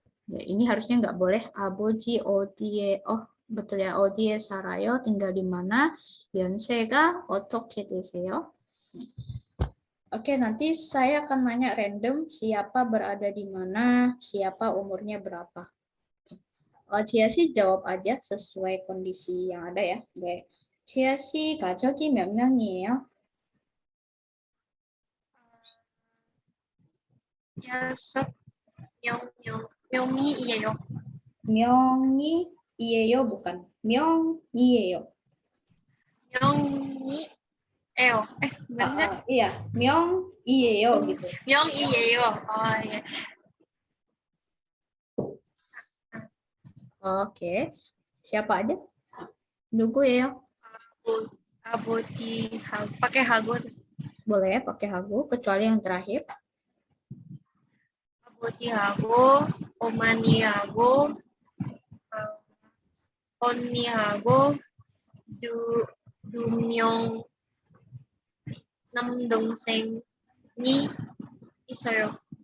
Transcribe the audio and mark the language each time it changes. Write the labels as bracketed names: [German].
[Indonesian] Ya, ini harusnya nggak boleh 아버지 어디에, betul ya, [Korean] 어디에 살아요, [Indonesian] tinggal di mana, 연세가 어떻게 되세요? Oke, nanti saya akan nanya random siapa berada di mana, siapa umurnya berapa. Cia sih jawab aja sesuai kondisi yang ada ya. [Korean] Cia sih 가족이 몇 명이에요? 6명이에요. 명이에요, bukan. 명이에요. 명이에요. [Indonesian] benar? Iya, 명이에요 gitu. [Korean] 명이에요. 예. [Indonesian] Oke. Siapa aja? [Korean] 누구예요? [Indonesian] 아버지 pakai hago. Boleh pakai hago, kecuali yang terakhir. [Korean] 아버지하고 어머니하고 언니하고 두 명 남동생이 있어요.